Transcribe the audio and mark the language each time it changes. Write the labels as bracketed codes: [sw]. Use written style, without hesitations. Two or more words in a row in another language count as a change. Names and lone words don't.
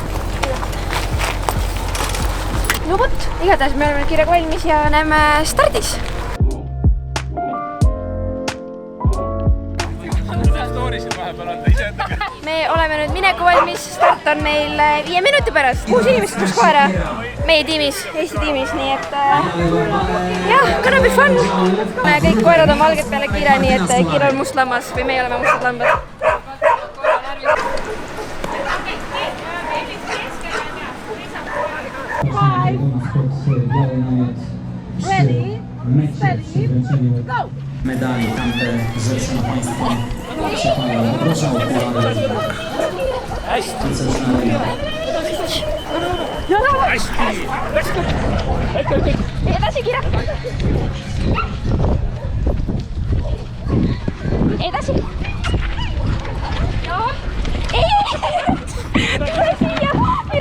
[et] No vot, igatahes me oleme Kiraga valmis ja näeme stardis. Me oleme nüüd mineku valmis, start on meil 5 minuti pärast. 6 inimest, 6 koera meie tiimis, Eesti tiimis, nii et jah, [en] gonna be fun. [et] Kõik koerad on valged peale Kira, nii et Kira on must lammas või meie oleme mustad lambad. [en] Ready, steady, go! [pl] Medali tamte rzeczy na Państwa czekają. Proszę o okulary. [et] Edasi, Kira! Edasi! Tule siia! Kira!